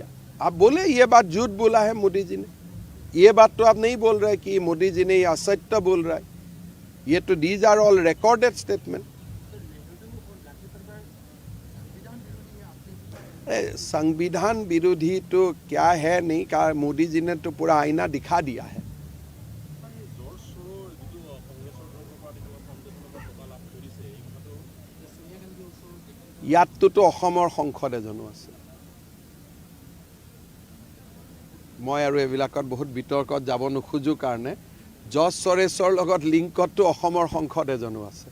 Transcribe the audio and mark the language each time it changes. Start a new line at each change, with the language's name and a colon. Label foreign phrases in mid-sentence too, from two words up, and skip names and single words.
Hindi: आप बोले ये बात झूठ बोला है मोदी जी ने, ये बात तो आप नहीं बोल रहे कि मोदी जी ने ये असत्य बोल रहा है। ये तो
English: These are all recorded statement.
Hindi: संविधान विरोधी तो क्या है नहीं कहा, मोदी जी ने तो पूरा आईना दिखा दिया है।
Assamese: ইয়াততো অসমৰ সংসদ এজনো আছে। মই আৰু এইবিলাকত বহুত বিতৰ্কত যাব নোখোজো কাৰণে জজ সৰেশৰ লগত লিংকতো অসমৰ সংসদ এজনো আছে।